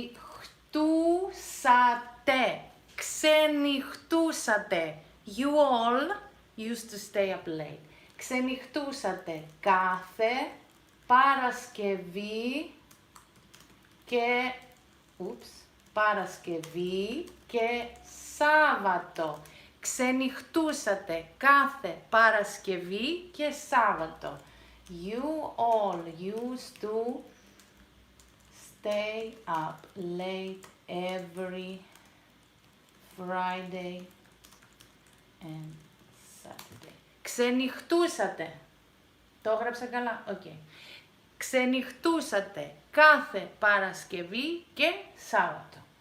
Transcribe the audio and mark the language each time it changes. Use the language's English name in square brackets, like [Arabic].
[Greek] Ξενυχτούσατε. Ξενυχτούσατε. [English] You all used to stay up late. [Greek] Ξενυχτούσατε κάθε Παρασκευή και Παρασκευή και Σάββατο. Ξενυχτούσατε κάθε Παρασκευή και Σάββατο. [English] You all used to stay up late every Friday and Saturday. [Greek] Ξενυχτούσατε. Το έγραψα καλά? Okay. Ξενυχτούσατε κάθε Παρασκευή και Σάββατο.